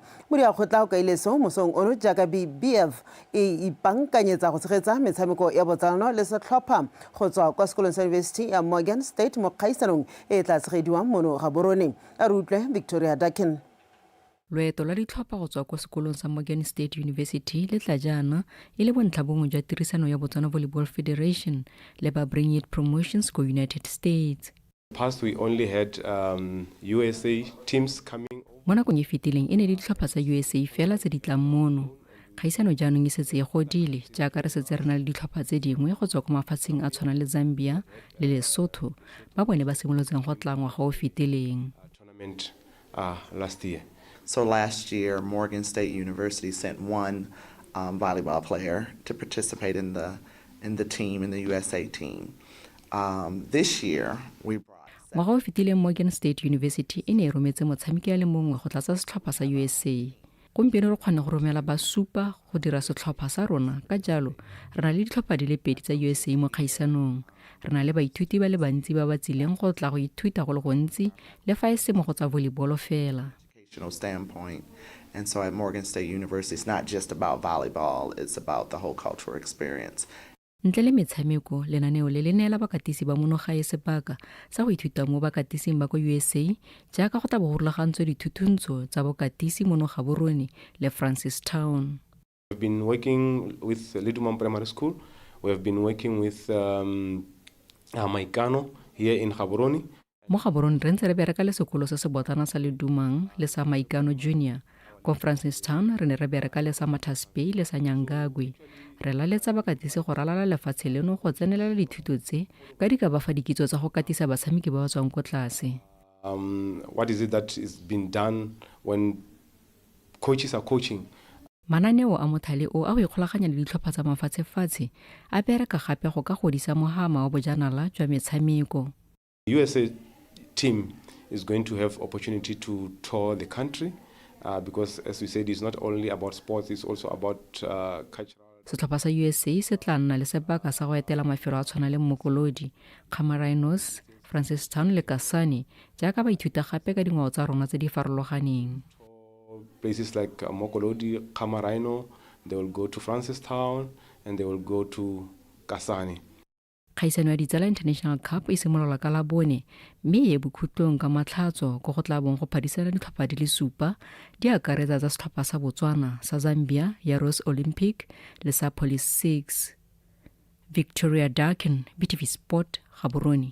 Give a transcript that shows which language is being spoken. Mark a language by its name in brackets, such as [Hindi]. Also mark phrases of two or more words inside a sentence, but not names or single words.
[Tswana] Mudiakgotla o kaile so mosong ono jaaka BBF e ipankanyetsa go tshegetsa metshameko ya botsalano le setlhopha go tswa kwa sekolong sa University ya Morgan State mo kgaisanong e tla tshegediwang mono Gaborone. A re utlwe Victoria Dakin. Loeto la ditlhopha go tswa kwa sekolong sa Morgan State University le tla jaana e le bontlhabongwe jwa tirisano ya Botswana Volleyball Federation le ba Bring It Promotions go United States. [English] Past we only had USA teams coming. [Tswana] Mo nakong e fetileng e ne ditlhopha tsa USA fela tse di tlang mono. Kgaisano jaanong e setse e godile jaaka re setse re na le ditlhopha tse dingwe go tswa kwa mafatsheng a tshwana le Zambia le Lesotho ba bone ba simolotseng go tla ngwaga o fetileng. [English] Tournament last year. So last year, Morgan State University sent one volleyball player to participate in the team, in the USA team. This year, we brought... [Tswana] Ngwaga o fetileng Morgan State University e ne e rometse motshameki a le mongwe go tlatsa setlhopha sa USA. Gompieno re kgona go romela ba supa go dira setlhopha sa rona, ka jalo re na le ditlhopha di le pedi tsa USA mo kgaisanong. Re na le baithuti ba le bantsi ba ba tsileng go tla go ithuta go le gontsi le fa e se mo go tsa volleyball fela. [English] Standpoint. And so at Morgan State University, it's not just about volleyball, it's about the whole cultural experience. [Tswana] Ntle le metshameko, lenaneo le le neela bakatisi ba mono gae sebaka sa go ithuta mo bakatising ba ko USA jaaka go tla bo go rulagantswe dithuthuntsho tsa bokatisi mono Gaborone le Francistown. [English] We've been working with Lidumam Primary School. We have been working with Maikano here in Gaborone. [Tswana] Mo Gaborone re ntse re bereka le sekolo se se botlana sa Ledumang le sa Maikano Junior. Ko Francistown re ne re bereka le sa Matas Bay le sa Nyangagwe. Re laletsa bakatisi go ralala lefatshe leno go tsenelela dithuto tse ka di ka ba fa dikitso tsa go katisa batshameki ba ba tswang ko tlase. [English] What is it that is being done when coaches are coaching? [Tswana] Mananeo a mothale o a go ikgolaganya le ditlhopha tsa mafatshe-fatshe a bereka gape go ka godisa mogama wa bojanala jwa metshameko. [English] USA team is going to have opportunity to tour the country because, as we said, it's not only about sports, it's also about cultural. [Tswana] Setlhopha sa USA se tla nna le sebaka sa go etela mafelo a tshwana le Mokolodi, Camarines, Francistown le Kasane jaaka ba ithuta gape ka dingwao tsa rona tse di farologaneng. [English] Places like Mokolodi, Camarines, they will go to Francistown and they will go to Kasane. [Tswana] Kgaisano ya Ditsala International Cup e simolola ka Labone mme e bokhutlong ka Matlhatso go go tla bong go phadisana ditlhopha di le supa di akaretsa tsa setlhopha sa Botswana sa Zambia ya Rose Olympic le sa Police 6. Victoria Dakin, BTV Sport, Gaborone.